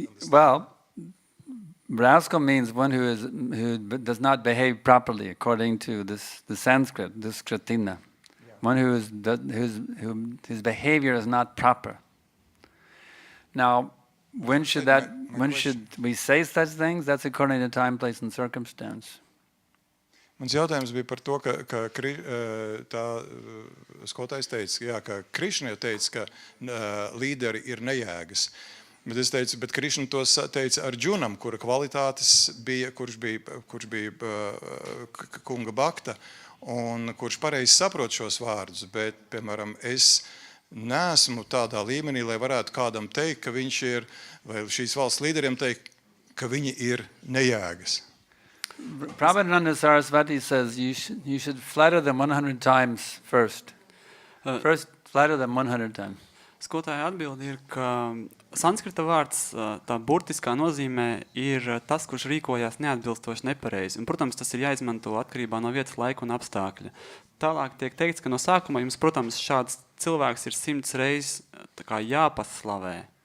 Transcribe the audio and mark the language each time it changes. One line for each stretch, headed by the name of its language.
English: Well, rascal means one who does not behave properly according to the Sanskrit, this Kritina. Yeah. One whose behavior is not proper. Now, when should we say such things? That's according to time, place, and circumstance.
Latvian: Mans jautājums bija par to, ka tā skotājs teica, ka Krišna teica, ka līderi ir nejēgas. Bet es teicu, bet Krišna to teica Arjunam, kura kvalitātes bija, kurš bija kunga bakta, un kurš pareizi saprot šos vārdus. Bet, piemēram, es neesmu tādā līmenī, lai varētu kādam teikt, ka viņš ir, vai šīs valsts līderiem teikt, ka viņi ir nejēgas.
English: Prabhupada Saraswati says you should flatter them 100 times first. First, flatter them 100 times.
Latvian: Skotāja atbildi ir, ka sanskrita vārds, tā burtiskā nozīmē ir tas, kurš rīkojās neatbilstoši nepareizi. Un, protams, tas ir jāizmanto atkarībā no vietas, laika un apstākļa. Tālāk tiek teikts, ka no sākuma jums, protams, šāds cilvēks ir 100 reizes tā kā jāpaslavē.